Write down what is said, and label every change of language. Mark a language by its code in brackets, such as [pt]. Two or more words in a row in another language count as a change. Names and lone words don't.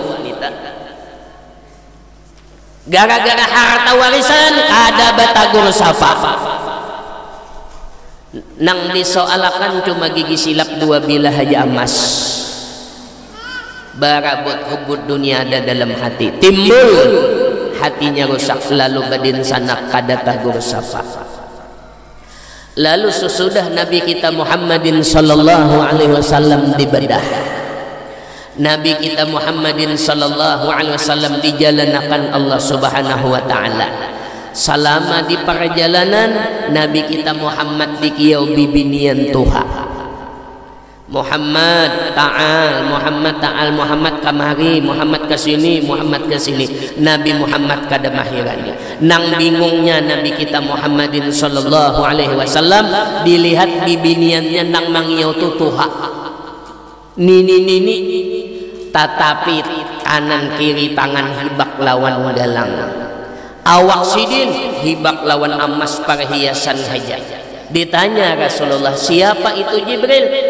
[bjn] gara-gara harta warisan kada batagur sapa nang disoalakan cuma gigi silap 2 bilah aja emas barabut hubud dunia ada dalam hati timbul hatinya rusak lalu badin sanak kada tagur sapa lalu sesudah Nabi kita Muhammadin [ar] sallallahu alaihi wasallam [bjn] dibedah Nabi kita Muhammadin [ar] sallallahu alaihi wasallam [bjn] dijalanakan Allah [ar] Subhanahu wa taala. [bjn] Selama di perjalanan Nabi kita Muhammad dikiau bibinian Tuhan. Muhammad ta'al, Muhammad kamari, Muhammad kesini, Muhammad kesini. Nabi Muhammad kada mahirannya. Nang bingungnya Nabi kita Muhammadin [ar] sallallahu alaihi wasallam [bjn] dilihat bibiniannya nang mangiau tutuha. Nini tatapi kanan kiri tangan hibak lawan galang awak sidin hibak lawan emas perhiasan haja. Ditanya Rasulullah siapa itu Jibril?